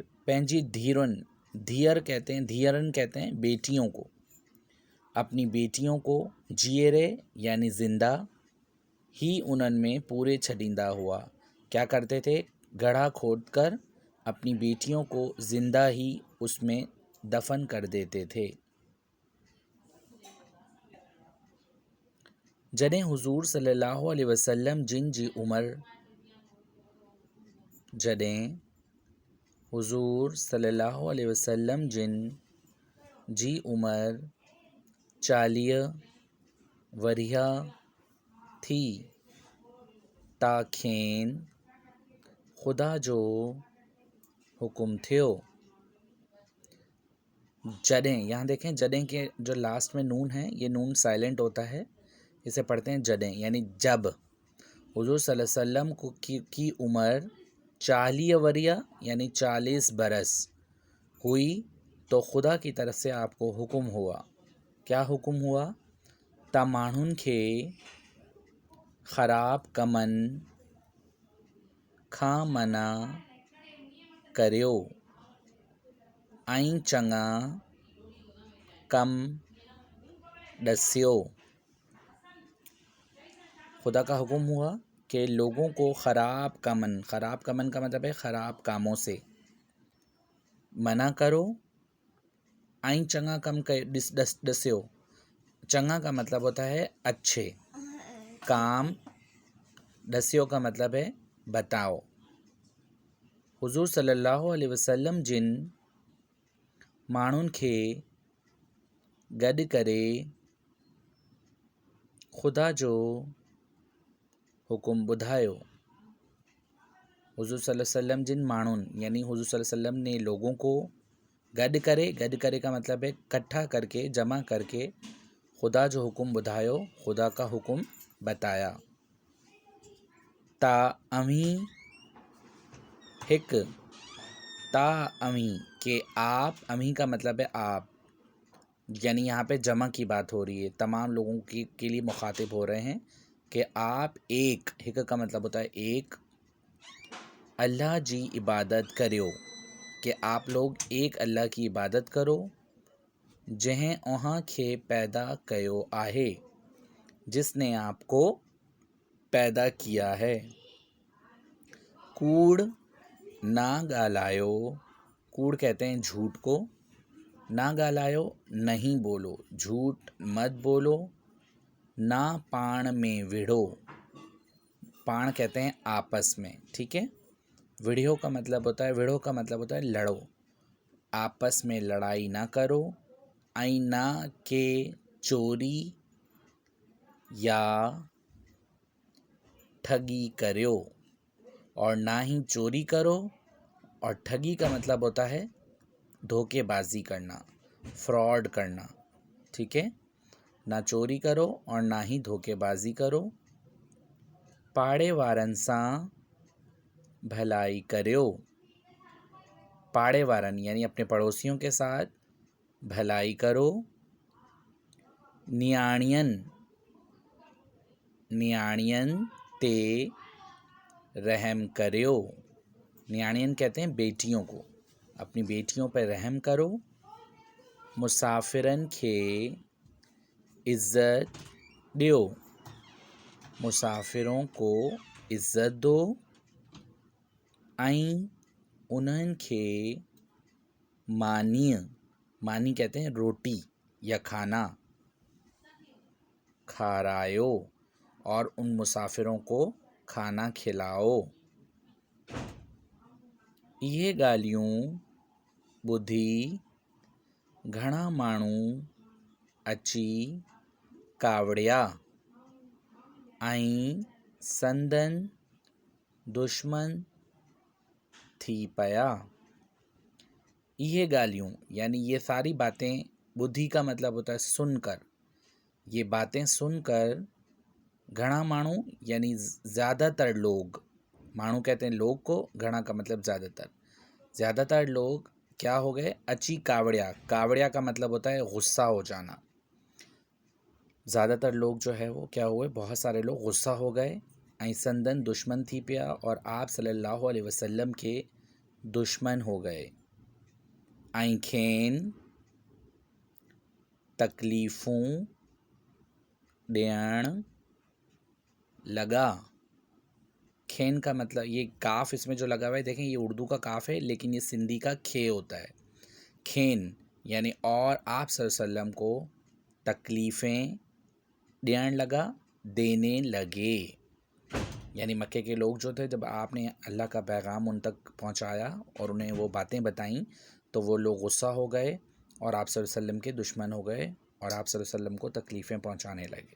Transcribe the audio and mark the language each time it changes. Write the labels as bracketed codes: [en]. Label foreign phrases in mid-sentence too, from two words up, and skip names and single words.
[hi] पेंजी धीरन, धीयर कहते हैं, धीयरन कहते हैं बेटियों को, अपनी बेटियों को। [sd] जियरे यानी ज़िंदा, ही उनन में पूरे छड़ींदा हुआ। [hi] क्या करते थे, घड़ा खोद कर अपनी बेटियों को ज़िंदा ही उसमें दफन कर देते थे। [sd] जॾहिं हुज़ूर सल्लल्लाहु अलैहि वसल्लम जिन जी उम्र, जॾहिं हुज़ूर सल्लल्लाहु अलैहि वसल्लम जिन जी उम्र 40 वरिया थी, ता खेन खुदा जो हुक्म थियो। जॾहिं, [hi] यहाँ देखें जॾहिं के जो लास्ट में नून है, ये नून साइलेंट होता है, इसे पढ़ते हैं जॾहिं, यानी जब हुज़ूर सल्लल्लाहु अलैहि वसल्लम की उम्र 40 वरिया यानी 40 बरस हुई, तो खुदा की तरफ से आपको हुक्म हुआ। क्या हुक्म हुआ, [sd] ता माण्हुनि खे ख़राब कमनि खां मना करियो, ऐं चङा कम ॾसियो। [hi] खुदा का हुक्म हुआ कि लोगों को [sd] ख़राब कमन [hi] का मतलब है ख़राब कामों से मना करो। [sd] ऐं चङा कम ॾसियो, [hi] चङा का मतलब होता है अच्छे काम, ॾसियो का मतलब है बताओ। [sd] हुज़ूर सल्लल्लाहु अलैहि वसल्लम जिन माण्हुनि खे गॾु करे खुदा जो हुक्म ॿुधायो। हुज़ूर सल्लल्लाहु अलैहि वसल्लम जिन माण्हुनि [hi] यानी हुज़ूर सल्लल्लाहु अलैहि वसल्लम ने लोगों को [sd] गॾु करे [hi] का मतलब है इकट्ठा करके, जमा करके, [sd] खुदा जो हुक्म ॿुधायो, [hi] खुदा का हुक्म बताया। [sd] ता अमी हिक, ता अमी [hi] के आप, अमी का मतलब है आप, यानी यहाँ पे जमा की बात हो रही है, तमाम लोगों के लिए मुखातिब हो रहे हैं कि आप एक, हिक का मतलब होता है एक, [sd] अल्लाह जी इबादत करियो, [hi] कि आप लोग एक अल्लाह की इबादत करो, [sd] जंहिं ओहां खे पैदा कयो आहे, [hi] जिसने आपको पैदा किया है। [sd] कूड़ ना ॻाल्हायो, [hi] कूड़ कहते हैं झूठ को, [sd] ना ॻाल्हायो [hi] नहीं बोलो, झूठ मत बोलो, [sd] ना पाण में विढ़ो, [hi] पाण कहते हैं आपस में, ठीक है। विढ़ो का मतलब होता है लड़ो, आपस में लड़ाई ना करो, [sd] ऐं ना के [hi] चोरी या ठगी करो, और ना ही चोरी करो, और ठगी का मतलब होता है धोखेबाजी करना, फ्रॉड करना, ठीक है। ना चोरी करो और ना ही धोखेबाजी करो। [sd] पाड़े वारन सां भलाई करियो, पाड़े वारन [hi] यानी अपने पड़ोसियों के साथ भलाई करो। नियाणियन, [sd] नियाणियन ते रहम करियो, [hi] नियाणियन कहते हैं बेटियों को, अपनी बेटियों पर रहम करो। [sd] मुसाफिरन खे इज़्ज़त दियो, [hi] मुसाफिरों को इज़्ज़त दो। [sd] ऐं उन्हनि खे मानीय, [hi] मानी कहते हैं रोटी या खाना, खारायो, और उन मुसाफिरों को खाना खिलाओ। [sd] इहे ॻाल्हियूं ॿुधी घणा माण्हू अची कावड़िया ऐं संदन दुश्मन थी पिया। [hi] ये ॻाल्हियूं यानी ये सारी बातें, बुद्धि का मतलब होता है सुनकर, ये बातें सुनकर [sd] घणा माण्हू [hi] यानी ज़्यादातर लोग, माण्हू कहते हैं लोग को, घणा का मतलब ज़्यादातर लोग क्या हो गए, [sd] अची कावड़िया, [hi] कावड़िया का मतलब होता है गुस्सा हो जाना। ज़्यादातर लोग जो है वो क्या हुए, बहुत सारे लोग गुस्सा हो गए। [sd] ऐं संदन दुश्मन थी पिया, [hi] और आप सल्लल्लाहु अलैहि वसल्लम के दुश्मन हो गए। [sd] ऐं खेन तकलीफ़ूं ॾियण लगा। [hi] खेन का मतलब, ये काफ इसमें जो लगा हुआ है, देखें ये उर्दू का काफ है, लेकिन ये सिंधी का खे होता है। खेन यानी और आप सल्लल्लाहु अलैहि वसल्लम को तकलीफ़ें [sd] ॾियण लगा, [hi] देने लगे, यानी मक्के के लोग जो थे, जब आपने अल्लाह का पैगाम उन तक पहुंचाया और उन्हें वो बातें बताईं, तो वो लोग गुस्सा हो गए और आप सल्लल्लाहु अलैहि वसल्लम के दुश्मन हो गए, और आप सल्लल्लाहु अलैहि वसल्लम को तकलीफ़ें पहुंचाने लगे।